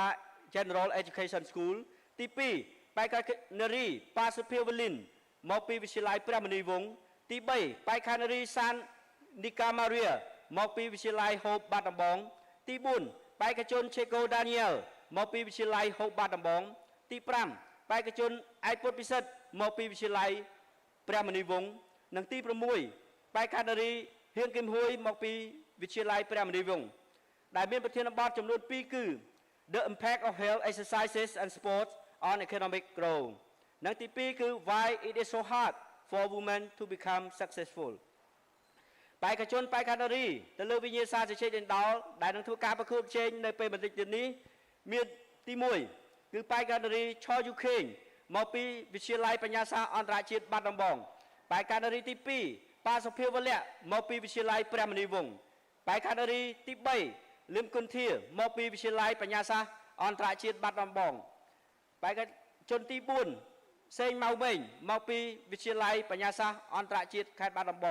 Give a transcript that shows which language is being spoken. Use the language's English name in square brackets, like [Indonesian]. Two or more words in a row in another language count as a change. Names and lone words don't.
[Khmer] General Education School ទី2បេក្ខនារីប៉ាសុភាវលីនមកពីវិទ្យាល័យព្រះមុនីវង្សទី3បេក្ខនារីសាននីកាម៉ារីមកពីវិទ្យាល័យហូបបាត់ដំបងទី4បេក្ខជនឆេកូដានីយ៉ែលមកពីវិទ្យាល័យហូបបាត់ដំបងទី5បេក្ខជនឯកពុទ្ធពិសិដ្ឋមកពីវិទ្យាល័យព្រះមុនីវង្សនិងទី 6បេក្ខនារីហៀងគឹមហួយមកពីវិទ្យាល័យព្រះមុនីវង្សដែលមានប្រធានបទចំនួន2គឺ [English] The Impact of Health Exercises and Sports on Economic Growth [Khmer] និងទី2គឺ Why [English] it is so hard for women to become successful [Khmer] បេក្ខជនបេក្ខនារីទៅលើវិញ្ញាសាជជែកដេញដោលដែលនឹងធ្វើការប្រកួតប្រជែង នៅពេលបន្តិចទៀតនេះមានទី1គឺបេក្ខនារីឆយូខេងមកពីវិទ្យាល័យបញ្ញាសាស្ត្រអន្តរជាតិបាត់ដំបងបេក្ខនារីទី2ប៉ាសុភាវលៈមកពីវិទ្យាល័យព្រះមុនីវង្សបេក្ខនារីទី3លឹមគុនធាមកពីវិទ្យាល័យបញ្ញាសាស្ត្រអន្តរជាតិបាត់ដំបងបេក្ខជនទី4សេងម៉ៅម៉េងមកពីវិទ្យាល័យបញ្ញាសាស្ត្រអន្តរជាតិខេត្តបាត់ដំ